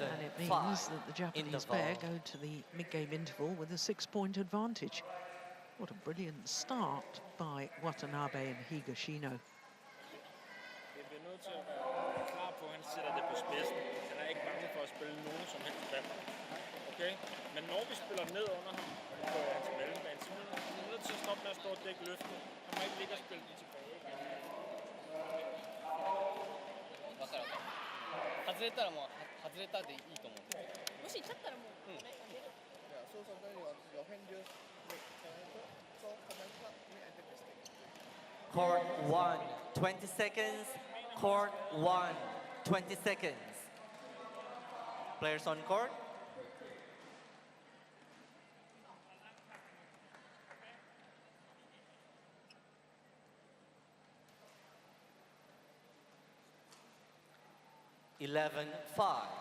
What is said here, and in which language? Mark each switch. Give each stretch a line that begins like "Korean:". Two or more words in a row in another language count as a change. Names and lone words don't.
English: And it means that the Japanese pair go to the mid-game interval with a 6-point advantage. What a brilliant start by Watanabe and Higashino.
Danish: Det bliver nødt til at være klar på, at han sætter det på spidsen. Han er ikke bange for at spille nogen som helst band. Okay? Men når vi spiller ned under ham på hans mellembane, så er vi nødt til at stoppe med at stå og dække løften. Han må ikke ligge og spille den tilbage.
Japanese: 外れたらもう外れたでいいと思う。もし勝ったらもう。
English: Court 1, 20 seconds. Court 1, 20 seconds. Players on court. Eleven, 5.